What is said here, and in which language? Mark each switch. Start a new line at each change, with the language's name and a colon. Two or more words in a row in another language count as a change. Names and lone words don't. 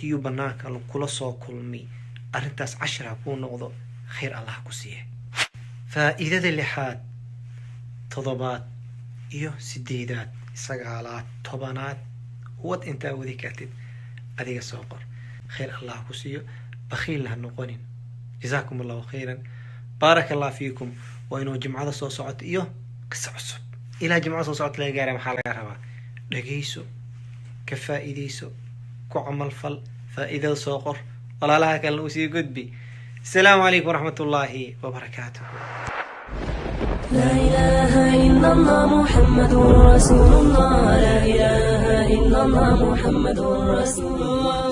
Somali: iyo banaanka kula soo kulmay arintaas cashira ku noqdo
Arabic: خير الله
Somali: ku siiyo faa'iidada lixaad todobaad iyo sideedaad sagaalaad tobanaad wad inta wadi kartid adiga soo qor
Arabic: خير الله
Somali: ku siiyo bakhiil ha noqonin
Arabic: جزاكم الله خيرا بارك الله فيكم وإنه جمعة
Somali: soo socota iyo qisa cusub
Arabic: إلى جمعة
Somali: soo socota laga gaaray maxaa laga rabaa dhageyso ka faa'iideyso ku amal fal faa'iidada soo qor walaalaha kale u sii gudbi
Arabic: السلام عليكم ورحمة الله وبركاته لا إله إلا الله محمد رسول الله لا إله إلا الله محمد رسول الله